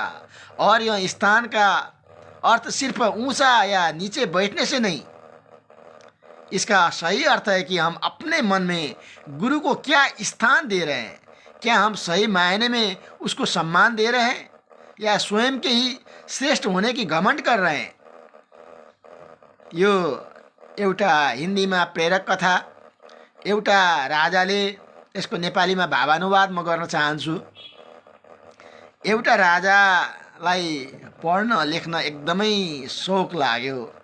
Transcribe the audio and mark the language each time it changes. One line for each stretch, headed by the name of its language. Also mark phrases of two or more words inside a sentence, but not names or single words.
Hindi: और यह स्थान का अर्थ सिर्फ ऊंचा या नीचे बैठने से नहीं, इसका सही अर्थ है कि हम अपने मन में गुरु को क्या स्थान दे रहे हैं। क्या हम सही मायने में उसको सम्मान दे रहे हैं या स्वयं के ही श्रेष्ठ होने की घमंड कर रहे हैं?
Nepali: यो एउटा हिन्दीमा प्रेरक कथा, एउटा राजाले, यसको नेपालीमा भावानुवाद म गर्न चाहन्छु। एउटा राजालाई पढ्न लेख्न एकदमै शौक लाग्यो।